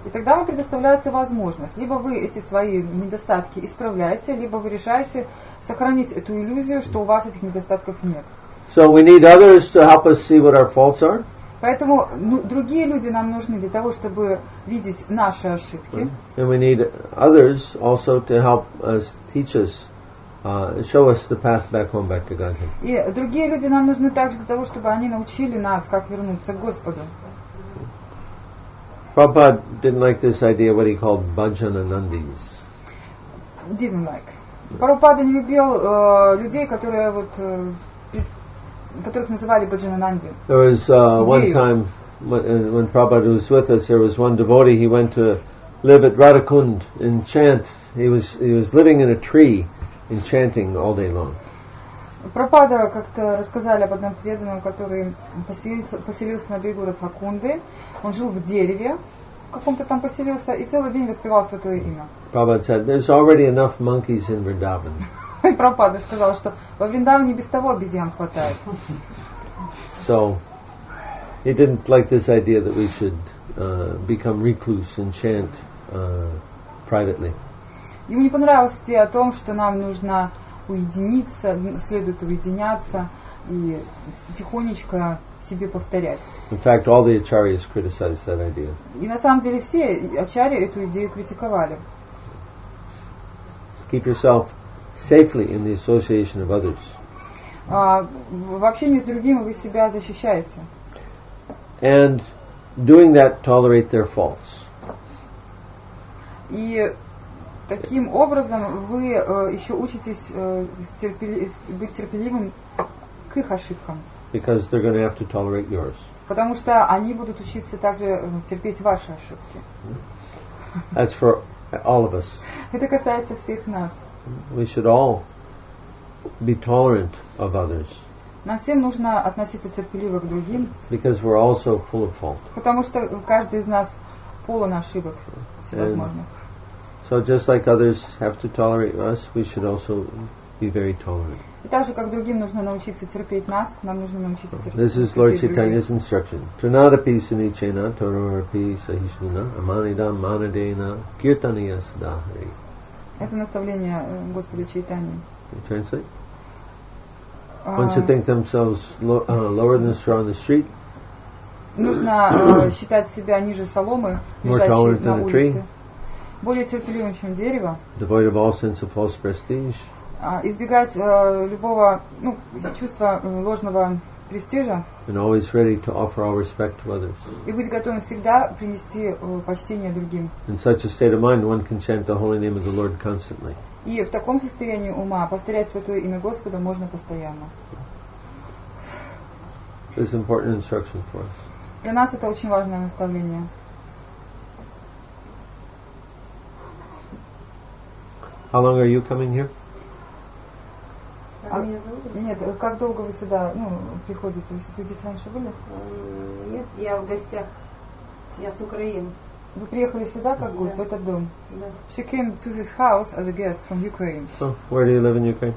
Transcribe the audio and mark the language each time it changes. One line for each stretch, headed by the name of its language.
Russian: И тогда вам предоставляется возможность. Либо вы эти свои недостатки исправляете, либо вы решаете сохранить эту иллюзию, что у вас этих недостатков нет.
English: So we need others to help us see what our faults are.
Russian: Поэтому другие люди нам нужны для того, чтобы видеть наши ошибки.
English: And we need others also to help us, teach us, show us the path back home, back to Godhead.
Russian: И другие люди нам нужны также для того, чтобы они научили нас, как вернуться к Господу.
English: Prabhupada didn't like this idea, what he called bhajananandis. Didn't like.
Russian: Прабхупада не любил людей, которые которых называли баджанананди.
English: There was one time when Prabhupada was with us, there was one devotee, he went to live at Radhakund and chant. He was living in a tree and chanting all day long.
Russian: Прабхупада как-то рассказали об одном преданном, который поселился на берегу Радхакунды. Он жил в дереве, в каком-то там поселился, и целый день воспевал святое имя.
English: Prabhupada said, "There's already enough monkeys in Vrindavan."
Russian: И Прабхупада сказал, что во Вриндаване без того обезьян хватает.
English: So, he didn't like this idea that we should become recluse and chant privately.
Russian: Ему не понравилась идея о том, что нам нужно уединиться, следует уединяться и тихонечко себе повторять.
English: In fact, all the acharyas criticized that idea.
Russian: И на самом деле все ачарьи эту идею критиковали.
English: Keep yourself safely in the association of others.
Russian: В общении с другими вы себя защищаете.
English: And doing that, tolerate their faults.
Russian: И Таким образом, вы еще учитесь быть терпеливым к их ошибкам.
English: Because they're going to have to tolerate yours.
Russian: Потому что они будут учиться также терпеть ваши ошибки.
English: That's for all of us.
Russian: Это касается всех нас.
English: We should all be tolerant of others.
Russian: Нам всем нужно относиться терпеливо к другим.
English: Because we're also full of fault.
Russian: Потому что каждый из нас полон ошибок всевозможных.
English: So just like others have to tolerate us, we should also be very tolerant.
Russian: И так же, как другим нужно научиться терпеть нас, нам нужно научиться терпеть
English: This is Lord Chaitanya's instruction.
Sanskrit: Trinadapi sunichena tororapi sahishnuna amanidam manadena kirtaniya sadahari.
Russian: Это наставление Господа Чайтаньи.
English: You translate? One should think themselves lower than a straw on the street.
Russian: Нужно считать себя ниже соломы, лежащей на улице, более терпеливым, чем дерево,
English: devoid of all sense of false prestige,
Russian: избегать любого чувства ложного престижа,
English: and always ready to offer all respect to others.
Russian: И быть готовым всегда принести почтение другим.
English: In such a state of mind, one can chant the holy name of the Lord constantly.
Russian: И в таком состоянии ума повторять святое имя Господа можно постоянно.
English: This is important instruction for us.
Russian: Для нас это очень важное наставление.
English: How long are you coming here?
Russian: Нет, как долго вы сюда приходите? Вы здесь раньше были? Нет, я в гостях. Я с Украины. Вы приехали сюда как гость, в этот дом? Да.
English: She came to this house as a guest from Ukraine. Oh, where do you live in Ukraine?